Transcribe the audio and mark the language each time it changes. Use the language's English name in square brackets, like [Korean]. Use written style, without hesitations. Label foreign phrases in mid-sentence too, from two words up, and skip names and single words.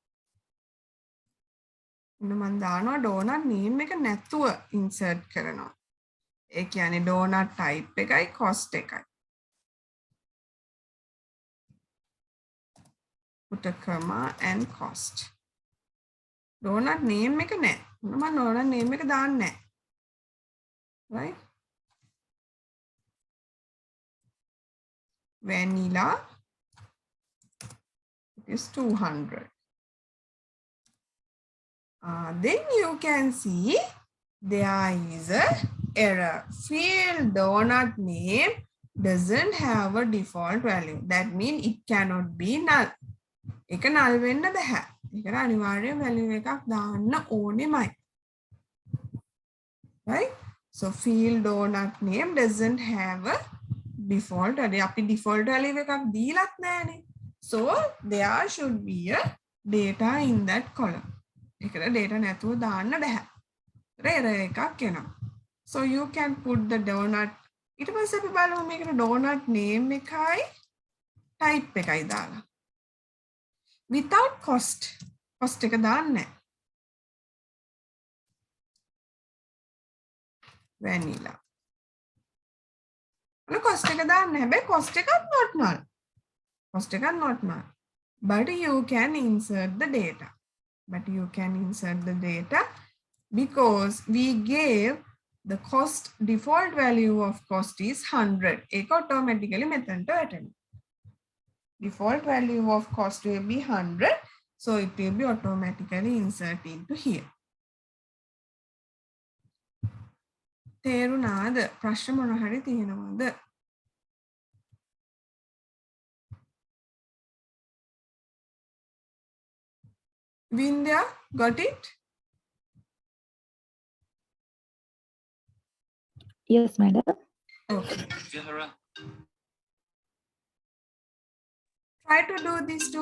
[Sinhala] මම දානවා [English] donut name [Sinhala] එක නැතුව insert කරනවා. ඒ කියන්නේ [English] donut type [Sinhala] එකයි cost එකයි. [English] Put a comma and cost. Donut name [Sinhala] එක නැහැ. මම [English] donut name [Sinhala] එක දාන්නේ නැහැ. [English] Right? Vanilla is 200. Then you can see there is a error. Field donut name doesn't have a default value. That means it cannot be null. [Sinhala] ඒක null වෙන්න බෑ. ඒකට අනිවාර්යෙන් value එකක් දාන්න ඕනෙමයි. [English] Right? So field donut name doesn't have a default value. [Sinhala] අපි [English] default value [Sinhala] එකක් දීලත් නැහැනේ. [English] So there should be a data in that column. [Sinhala] ඒකට data නැතුව දාන්න බෑ. error එකක් එනවා. [English] So you can put the donut. [Sinhala] ඊට පස්සේ අපි බලමු මේකට [English] donut name [Sinhala] එකයි type එකයි දාලා. [English] Without cost. Cost [Sinhala] එක දාන්නේ නැහැ. [English] Vanilla. [Sinhala] cost එක දාන්න හැබැයි cost එකත් [English] not null. [Sinhala] Cost එකත් [English] not null. But you can insert the data. Because we gave the cost default value of cost is 100. [Sinhala] ඒක automatically මෙතනට වැටෙනවා. [English] Default value of cost will be 100. So it will be automatically inserted into here. [Sinhala] තේරුණාද? ප්‍රශ්න මොන හරි තියෙනවද? [English] Vindya, got it? Yes, madam. Okay. Try to do this too.